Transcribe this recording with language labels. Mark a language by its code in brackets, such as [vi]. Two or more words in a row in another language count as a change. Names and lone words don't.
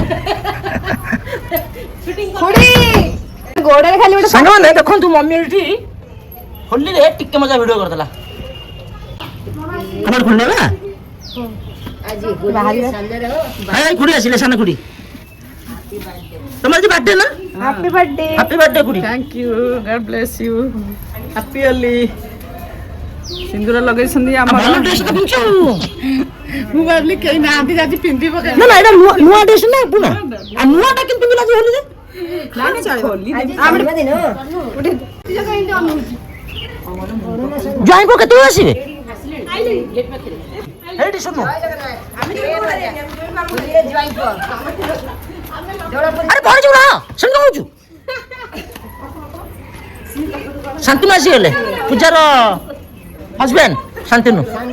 [or] ଖୁଡି ଗୋଡରେ ଖାଲି ଗୋଟେ ସାଙ୍ଗମାନେ ଦେଖନ୍ତୁ ମମି ଏଠି ହୋଲିରେ ଟିକେ ମଜା ଭିଡିଓ କରିଦେଲା ଆମର ଖୋଲିଲା ନା ଆଜି ଖୁଡି ଆସିଲେ ସାନ ଖୁଡି ତମର ଆଜି ବାର୍ଥଡେ ନା [en] Happy birthday Happy birthday ଖୁଡି Thank you. God bless you. Happy Holi. [or] ସିନ୍ଦୁର ଲଗେଇଛନ୍ତି ଆମର ଭଲ ଡ୍ରେସ ତ ପିନ୍ଧିଛ ମୁଁ ଭାବିଲି କେହି ନାହାନ୍ତି ଆଜି ପିନ୍ଧି ପକେଇ ନା ନା ଏଇଟା ନୂଆ ଡ୍ରେସ ନା ପୁଣା ଆଉ ନୂଆଟା କେମିତି ପିନ୍ଧିଲା ଯେ ହୋଲିରେ ଦିନ ଜୟଙ୍କୁ କେତେବେଳେ ଆସିବେ ଏଇଠି ଶୁଣୁ ଆରେ ପହଞ୍ଚି ନା ସେମିତି କହୁଛୁ ଶାନ୍ତନୁ ଆସିଗଲେ ପୂଜାର ହଜବେଣ୍ଡ ଶାନ୍ତନୁ